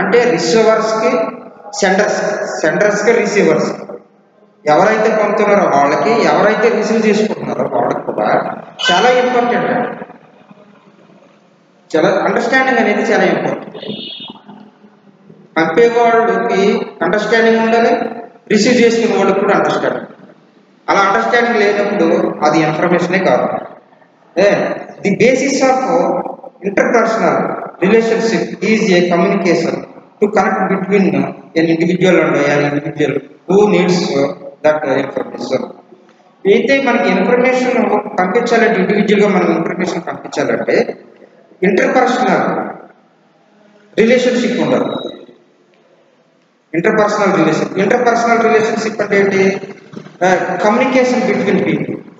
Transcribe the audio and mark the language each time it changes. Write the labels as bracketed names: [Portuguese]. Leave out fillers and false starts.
[Telugu] అంటే రిసీవర్స్కి, సెండర్స్కి, రిసీవర్స్ ఎవరైతే పంపుతున్నారో వాళ్ళకి, ఎవరైతే రిసీవ్ చేసుకుంటున్నారో వాళ్ళకి కూడా చాలా ఇంపార్టెంట్. చాలా అండర్స్టాండింగ్ అనేది చాలా ఇంపార్టెంట్. పంపేవాళ్ళకి అండర్స్టాండింగ్ ఉండాలి, రిసీవ్ చేసుకునే వాళ్ళకి కూడా అండర్స్టాండింగ్. అలా అండర్స్టాండింగ్ లేనప్పుడు అది ఇన్ఫర్మేషనే కాదు. [English] The basis of interpersonal relationship is a communication to connect between an individual and an individual who needs that information. [Telugu] అయితే మనకి ఇన్ఫర్మేషన్ పంపించాలంటే, ఇండివిజువల్గా మనం ఇన్ఫర్మేషన్ పంపించాలంటే ఇంటర్పర్సనల్ రిలేషన్షిప్ ఉండదు. ఇంటర్పర్సనల్ రిలేషన్షిప్ అంటే ఏంటి? [English] Communication between people.